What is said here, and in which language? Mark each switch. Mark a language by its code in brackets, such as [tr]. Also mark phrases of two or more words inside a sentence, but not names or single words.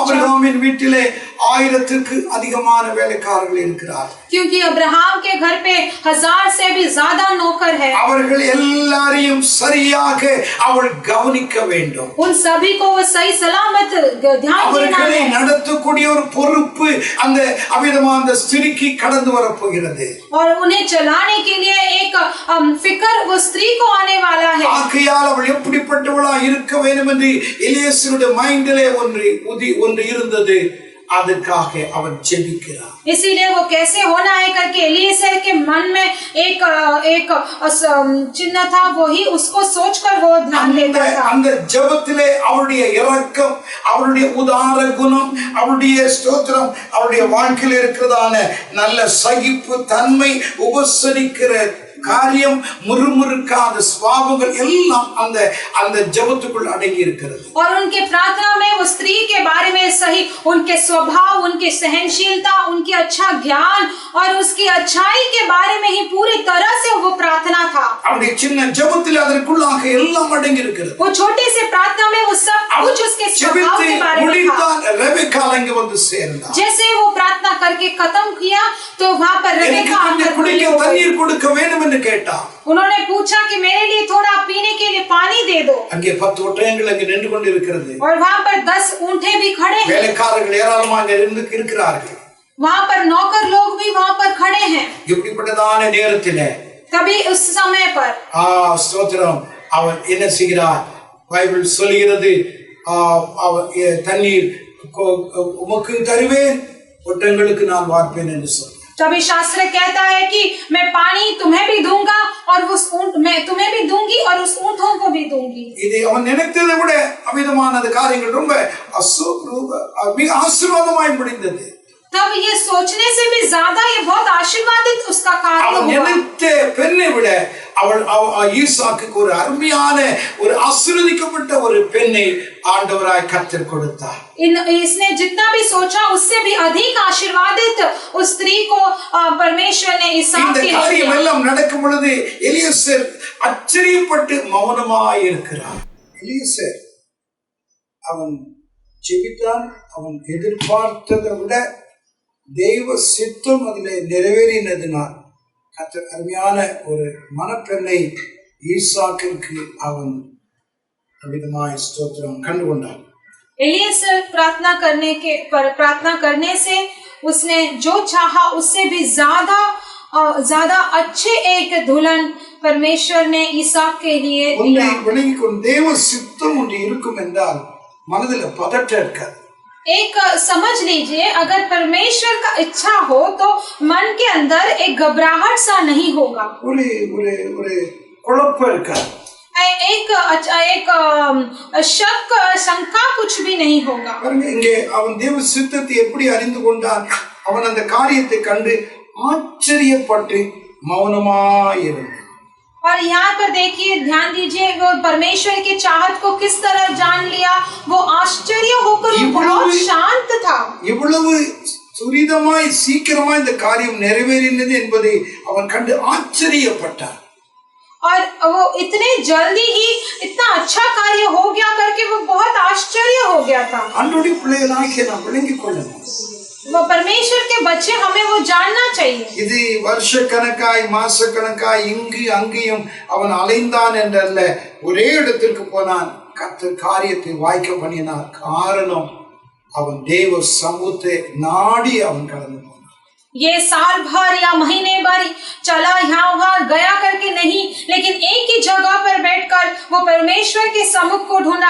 [ta] ஆபிரகாமின் வீட்டிலே 1000க்கு அதிகமான வேலைக்காரர்கள் இருக்கிறார். [hi] क्योंकि अब्राहम के घर पे 1000 से भी ज्यादा नौकर है. [ta] அவர்கள் எல்லாரையும் சரியாக அவள் கவனிக்க வேண்டும். [hi] उन सभी को वो सही सलामत ध्यान देना है. [ta] நடத்தக்கூடிய ஒரு பொறுப்பு அந்த அவிதமான அந்த ஸ்திரீக்கு கடந்து வர போகிறது. [hi] और उन्हें चलाने के लिए एक फिक्र वो स्त्री को आने वाला है. [ta] ஆகையால் அவள் எப்படிப்பட்டவளா இருக்க வேண்டும் என்று எலியேசருடைய மைண்டிலே ஒன்று இருந்தது. அதுக்காக அவன் ஜெபிக்கிறார். [hi] इसीलिए वो कैसे होना है करके एलीएसर के मन में एक चिन्ह था, वही उसको सोचकर वो ध्यान देता था. [ta] அந்த ஜெபத்திலே அவருடைய இரக்கம், அவருடைய உதார குணம், அவருடைய ஸ்தோத்திரம், அவருடைய வாழ்க்கையில் இருக்கிறதான நல்ல சகிப்பு தன்மை, உபசரிக்கிற காரியம், முறுமுறுக்காத சுபாவங்கள் எல்லாம் அந்த ஜெபத்துக்குள் அடங்கி இருக்கிறது. [hi] और उनके प्रार्थना में वो स्त्री के बारे में सही उनके स्वभाव, उनकी सहनशीलता, उनकी अच्छा ज्ञान और उसकी अच्छाई के बारे में ही पूरी तरह से वो प्रार्थना था. [ta] அவருடைய சின்ன ஜெபத்தில் அதற்குள்ளாக எல்லாம் அடங்கி இருக்கிறது. [hi] वो छोटे से प्रार्थना में वो सब कुछ उसके स्वभाव के बारे में था. [ta] ரெபெக்கா அங்கே வந்து சேர்ந்தார். [hi] जैसे वो प्रार्थना करके खत्म किया तो वहां पर रेबेका आकर [ta] குடிக்க தண்ணீர் கொடுக்க வேண்டும் என்று கேட்டார். [hi] उन्होंने पूछा कि मेरे लिए थोड़ा पीने के लिए पानी दे दो. [ta] அங்கே 10 ஒட்டகங்கள் அங்கே நின்று கொண்டிருக்கிறது. [hi] और वहां पर 10 ऊंटे भी खड़े हैं. [ta] வேலைக்காரர்கள் ஏராளமாக இருக்கிறார்கள். [hi] वहां पर नौकर लोग भी वहां पर खड़े हैं. [ta] இப்படிப்பட்டதான நேரத்திலே [hi] तभी उस समय पर [ta] ஸ்தோத்திரம் அவன் என்ன செய்கிறார்? பைபிள் சொல்கிறது தண்ணீர் உமக்கு தருவேன், ஒட்டங்களுக்கு நான் வார்ப்பேன் என்று சொன்னார். [hi] तभी शास्त्र कहता है कि मैं पानी तुम्हें भी दूंगा और उस ऊंट मैं तुम्हें भी दूंगी और उस ऊंटों को भी दूंगी. [ta] இது அவன் நினைத்ததை விட அமிதமான காரியங்கள் ரொம்ப ஆசீர்வாதமாய் முடிந்தது. [hi] तब ये सोचने से भी ज्यादा ये बहुत आशीर्वादित उसका कार्य हुआ. [ta] அவன் நினைத்த பெண்ணை விட அவள் ஈசாக்குக்கு ஒரு அருமையான ஒரு ஆசீர்வதிக்கப்பட்ட ஒரு பெண்ணை ஆண்டவராய் கர்த்தர் கொடுத்தார். [hi] इसने जितना भी सोचा उससे भी अधिक आशीर्वादित उस स्त्री को परमेश्वर ने इसहाक के लिए. [ta] இந்த காரியம் எல்லாம் நடக்கும் பொழுது எலியேசர் ஆச்சரியப்பட்டு மௌனமாய் இருக்கிறார். எலியேசர் அவன் ஜெபித்தான். அவன் எதிர்பார்த்ததை விட தெய்வ சித்தம் அதிலே நிறைவேறினதினால் கர்த்தர் அருமையான ஒரு மணப்பெண்ணை ஈசாக்கிற்கு அவன் அமிதமாய் ஸ்தோத்திரம் கண்டுகொண்டான். [hi] एलियेसर प्रार्थना करने से उसने जो चाहा उससे भी ज्यादा अच्छे एक दुल्हन परमेश्वर ने ईसाक के लिए दिया. [ta] தேவ சித்தம் ஒன்று இருக்கும் என்றால் மனதில் பதட்டம் இருக்காது. [hi] एक समझ लीजिए, अगर परमेश्वर का इच्छा हो तो मन के अंदर एक घबराहट सा नहीं होगा. एक शक शंका कुछ भी नहीं होगा. [ta] இங்கே அவன் தேவ சித்தத்தை எப்படி அறிந்து கொண்டான்? அவன் அந்த காரியத்தை கண்டு ஆச்சரியப்பட்டு மௌனமாய் இருந்தான். [hi] और यहाँ पर देखिए, ध्यान दीजिए, वो परमेश्वर की चाहत को किस तरह जान लिया. वो आश्चर्य होकर बहुत शांत था. [ta] இவ்வளவு துரிதமாய் சீக்கிரமாய் இந்த காரியம் நிறைவேறினது என்பதை அவன் கண்டு ஆச்சரியப்பட்டான். [hi] और वो इतने जल्दी ही इतना अच्छा कार्य हो गया करके वो बहुत आश्चर्य हो गया था. [ta] அன்றைய பிள்ளைகளாகிய நாம் விளங்கிக் கொள்ளணும். [hi] वो परमेश्वर के बच्चे, हमें वो जानना चाहिए. [ta] இது வருஷ கணக்காய் மாச கணக்காய் இங்கு அங்கேயும் அவன் அலைந்தான் என்றல்ல, ஒரே இடத்திற்கு போனான். கர்த்தர் காரியத்தை வாய்க்க பண்ணினார். காரணம் அவன் தேவ சமூகத்தை நாடி அவன் கடந்து போனான். [hi] ये साल भर या महीने भर चला, यहाँ वहाँ गया करके नहीं, लेकिन एक ही जगह पर बैठकर वो परमेश्वर के सम्मुख को ढूंढा.